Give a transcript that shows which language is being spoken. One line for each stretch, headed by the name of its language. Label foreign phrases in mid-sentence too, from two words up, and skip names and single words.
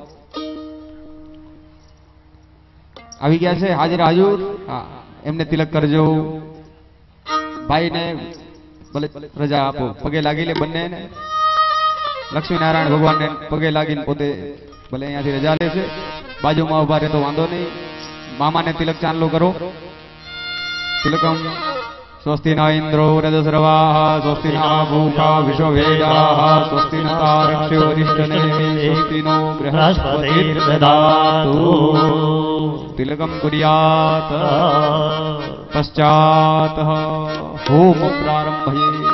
Gujarati: આવી ગયા છે હાજર હાજુર હા એમને તિલક કરજો ભાઈ ને ભલે રજા આપો પગે લાગી લે બંને ને લક્ષ્મી નારાયણ ભગવાન ને પગે લાગીને પોતે ભલે અહીંયાથી રજા લે છે બાજુમાં ઉભા રહે તો વાંધો નહીં મામા ને તિલક ચાલુ કરો।
Sanskrit: तिलकम स्वस्ति न इंद्रो रजस्रवाः स्वस्ति न पूषा विश्ववेदाः स्वस्ति न तारक्ष्योरिष्टनेमिः स्वस्ति नो बृहस्पतिर्दधातु। तिलकम कुर्यात् पश्चात् होम प्रारम्भये।